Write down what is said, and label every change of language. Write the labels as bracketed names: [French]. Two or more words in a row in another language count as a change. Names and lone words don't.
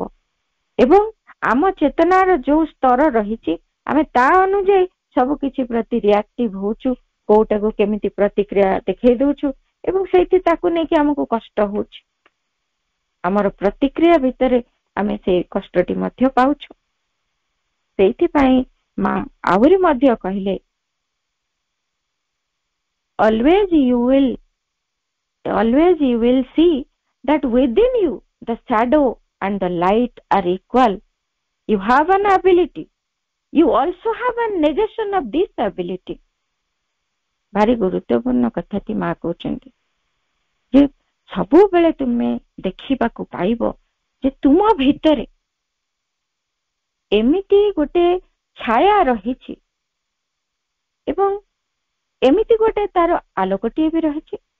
[Odia] ଏବଂ ଆମ ଚେତନାର ଯୋଉ ସ୍ତର ରହିଛି, ଆମେ ତା ଅନୁଯାୟୀ ସବୁ କିଛି ପ୍ରତି ରିଆକ୍ଟିଭ ହଉଛୁ, କୋଉଟାକୁ କେମିତି ପ୍ରତିକ୍ରିୟା ଦେଖେଇ ଦଉଛୁ, ଏବଂ ସେଇଠି ତାକୁ ନେଇକି ଆମକୁ କଷ୍ଟ ହଉଛି। ଆମର ପ୍ରତିକ୍ରିୟା ଭିତରେ ଆମେ ସେଇ କଷ୍ଟଟି ମଧ୍ୟ ପାଉଛୁ। ସେଇଥିପାଇଁ ମା ଆହୁରି ମଧ୍ୟ କହିଲେ, [English] always you will see that within you the shadow and the light are equal. You have an ability, you also have a negation of this ability. [Odia] ଭାରି ଗୁରୁତ୍ୱପୂର୍ଣ୍ଣ କଥାଟି ମା କହୁଛନ୍ତି ଯେ ସବୁବେଳେ ତୁମେ ଦେଖିବାକୁ ପାଇବ ଯେ ତୁମ ଭିତରେ ଏମିତି ଗୋଟେ ଛାୟା ରହିଛି ଏବଂ ଏମିତି ଗୋଟେ ତାର ଆଲୋକଟିଏ ବି ରହିଛି।